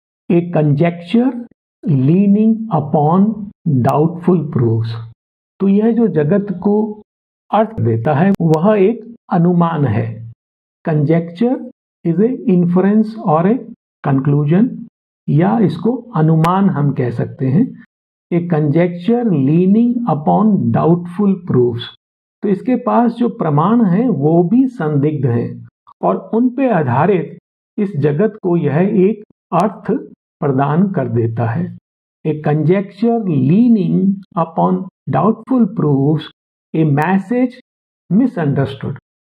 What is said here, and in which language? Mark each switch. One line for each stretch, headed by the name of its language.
English: A conjecture leaning upon doubtful proofs.
Hindi: तो यह जो जगत को अर्थ देता है वह एक अनुमान है।
English: Conjecture is a inference
Hindi: और
English: a conclusion,
Hindi: या इसको अनुमान हम कह सकते हैं।
English: A conjecture leaning upon doubtful proofs.
Hindi: तो इसके पास जो प्रमाण हैं वो भी संदिग्ध हैं और उन पे आधारित इस जगत को यह एक अर्थ प्रदान कर देता है।
English: A conjecture leaning upon doubtful proofs, a message misunderstood.